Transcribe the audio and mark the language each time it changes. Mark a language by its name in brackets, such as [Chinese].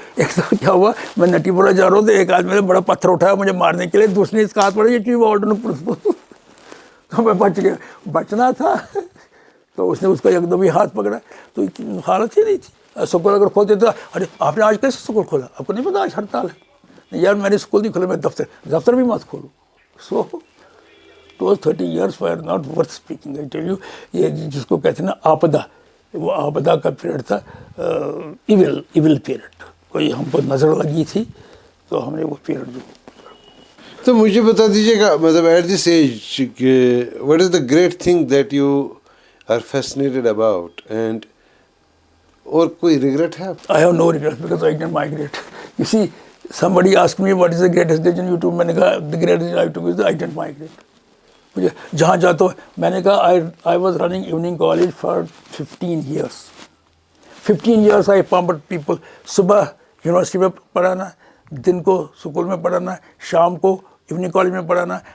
[Urdu] ایک دفعہ کیا ہوا, میں نٹی پورہ جا رہا ہوں تو ایک آدمی نے بڑا پتھر اٹھایا مجھے مارنے کے لیے, دوسرے اس کا ہاتھ پڑا, یہ چیز آرڈر, تو میں بچ گیا. بچنا تھا تو اس نے اس کا ایک دم ہی ہاتھ پکڑا. تو حالت ہی نہیں تھی. اسکول اگر کھولتے تو ارے آپ نے آج کیسے اسکول کھولا, آپ کو نہیں پتا آج ہڑتال ہے. نہیں یار میں نے اسکول نہیں کھولا, میں دفتر بھی مت کھولوں. [English] So those 30 years were not worth speaking. I tell you, [Urdu] یہ جس کو کہتے ہیں نا آپدا, وہ آپدا کا پیریڈ تھا, [English] Evil period. [Urdu] کوئی ہم کو نظر لگی تھی تو ہم نے وہ پیریڈ جو. تو مجھے بتا دیجیے گا, مطلب [English] at this age what is the great thing that you are fascinated about, and [Urdu] اور کوئی ریگریٹ ہے؟ [English] I have no regrets because I didn't migrate. You see, somebody asked me what is the greatest decision you took. [Urdu] میں نے کہا [English] the greatest decision I took is that I didn't migrate. [Urdu] مجھے جہاں جاتا ہوں, میں نے کہا [English] I was running evening college for 15 years. 15 years I pumped people. [Urdu] صبح یونیورسٹی میں پڑھانا, دن کو اسکول میں پڑھانا, شام کو ایوننگ کالج میں پڑھانا.